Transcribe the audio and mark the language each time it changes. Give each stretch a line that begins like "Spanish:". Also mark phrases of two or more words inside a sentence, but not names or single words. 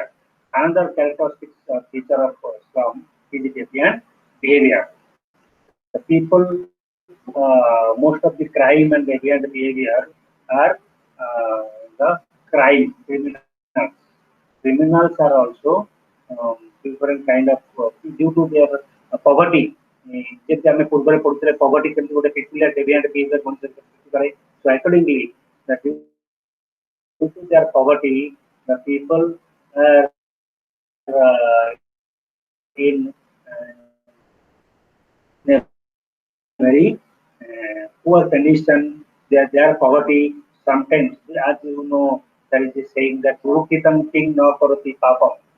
English: Another characteristic feature of slum is deviant behavior. The people, most of the crime and deviant behavior are the crime criminals. Criminals are also different kind of due to their poverty.
Odia: ଯେମିତି ଆମେ ପୂର୍ବରେ ପଢୁଥିଲେ poverty କେମିତି ଗୋଟେ
English: peculiar deviant behavior
Odia: ମଣିଷ ସୃଷ୍ଟି କରେ.
English: So accordingly, that due to their poverty, the people are in a very poor condition. Their poverty sometimes, as you know, there is a saying that
Sanskrit: "उरुकितम् किंग नो करोति पापम्."